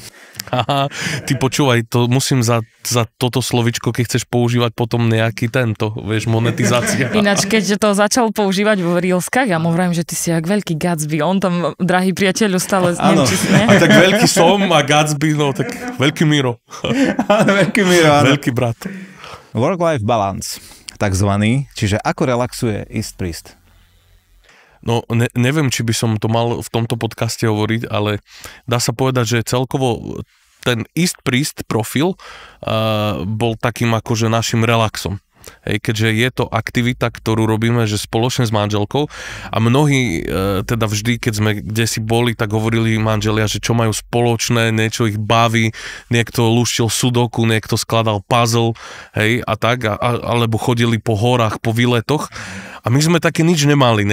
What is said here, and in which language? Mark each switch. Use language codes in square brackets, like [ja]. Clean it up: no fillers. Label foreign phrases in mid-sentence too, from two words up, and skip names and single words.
[sk] Aha, ty počúvaj, to musím za toto slovičko, keď chceš používať potom nejaký tento, vieš, monetizácia. Ináč, keď to začal používať vo Reelskách, ja mu vravím, že ty si jak veľký Gatsby, on tam, drahý priateľu, stále neviem, či si ne? A tak veľký som a Gatsby, no tak veľký Miro. Veľký Miro, áno. Veľký brat. [en] Work-life balance, [sk] takzvaný, čiže ako relaxuje East Priest? No, neviem, či by som to mal v tomto podcaste hovoriť, ale dá sa povedať, že celkovo ten East Priest profil bol takým akože našim relaxom. Keďže je to aktivita, ktorú robíme, že spoločne s manželkou a mnohí teda vždy, keď sme kdesi boli, tak hovorili manželia, že čo majú spoločné, niečo ich baví, niekto lúštil sudoku, niekto skladal puzzle, a tak, alebo chodili po horách, po výletoch a my sme také nič nemali, ne?